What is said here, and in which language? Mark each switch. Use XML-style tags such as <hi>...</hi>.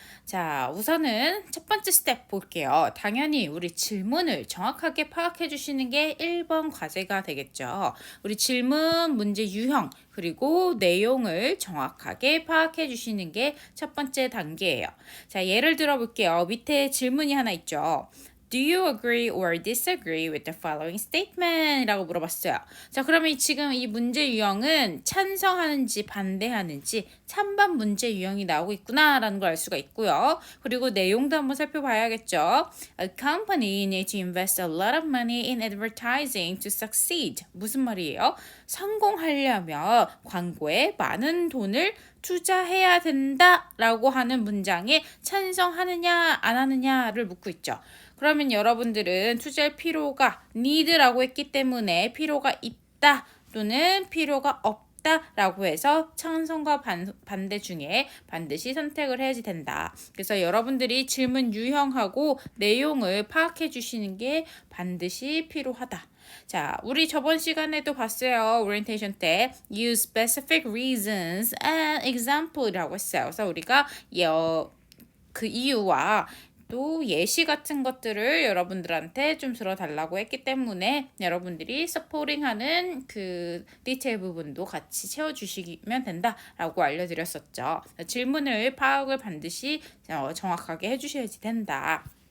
<ko>자, 우선은 첫 번째 스텝 볼게요. 당연히 우리 질문을 정확하게 파악해 주시는 게 1번 과제가 되겠죠. 우리 질문, 문제 유형, 그리고 내용을 정확하게 파악해 주시는 게 첫 번째 단계예요. 자, 예를 들어 볼게요. 밑에 질문이 하나 있죠.</ko> <en>Do you agree or disagree with the following statement?</en> <ko>이라고 물어봤어요. 자, 그러면 지금 이 문제 유형은 찬성하는지 반대하는지 찬반 문제 유형이 나오고 있구나라는 걸 알 수가 있고요. 그리고 내용도 한번 살펴봐야겠죠.</ko> <en>A company needs to invest a lot of money in advertising to succeed.</en> <ko>무슨 말이에요? 성공하려면 광고에 많은 돈을 투자해야 된다라고 하는 문장에 찬성하느냐 안 하느냐를 묻고 있죠. 그러면 여러분들은 투자할 필요가 need라고 했기 때문에 필요가 있다 또는 필요가 없다라고 해서 찬성과 반대 중에 반드시 선택을 해야지 된다. 그래서 여러분들이 질문 유형하고 내용을 파악해 주시는 게 반드시 필요하다. 자, 우리 저번 시간에도 봤어요. 오리엔테이션 때</ko> <en>use specific reasons and example</en> <ko>이라고 했어요. 그래서 우리가 그 이유와 또 예시 같은 것들을 여러분들한테 좀 들어달라고 했기 때문에 여러분들이 서포팅하는 그 디테일 부분도 같이 채워주시면 된다라고 알려드렸었죠. 질문을 파악을 반드시 정확하게 해주셔야지 된다.</ko>